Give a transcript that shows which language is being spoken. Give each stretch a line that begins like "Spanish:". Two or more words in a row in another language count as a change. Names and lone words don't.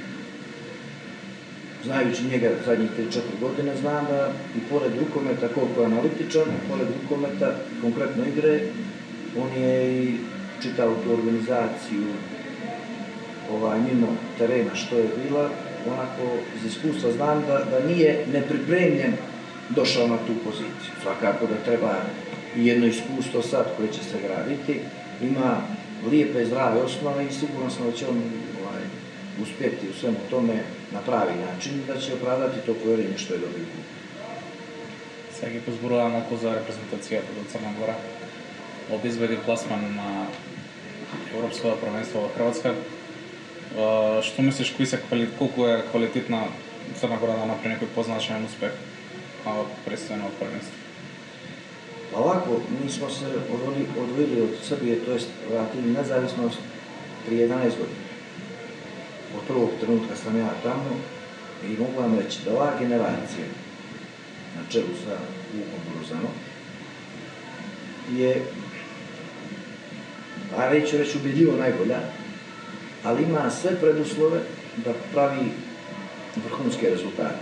Serbian: Znajući njega zadnjih 3-4 godine, znam da i pored rukometa, koliko je analitičan, pored rukometa, konkretno igre, on je i čitao tu organizaciju mimo terena što je bila, onako iz iskustva znam da nije nepripremljen došao na tu poziciju. Svakako da treba i jedno iskustvo sad koje će se graditi, ima lijepe, zdrave osnove i sigurno sam da će on uspjeti u svemu tome na pravi način, da će opravdati to povjerenje što je dobio.
Macedonian: Сега ги позборувам малку за репрезентацијата до Црна Гора. Обезбеди пласман на Европското првенство во Хрватска. Што мислиш, колку е квалитетна Црна Гора да направи некој позначаен успех на предстојното првенство?
Serbian: Ovako, mi smo se odvojili od Srbije, to jest vratili nezavisnost prije 11 godina. Od prvog trenutka sam ja tamo i mogu vam reći da ova generacija na čelu sa Vukom Brozanom je, a reću ubedljivo najbolja, ali ima sve preduslove da pravi vrhunske rezultate.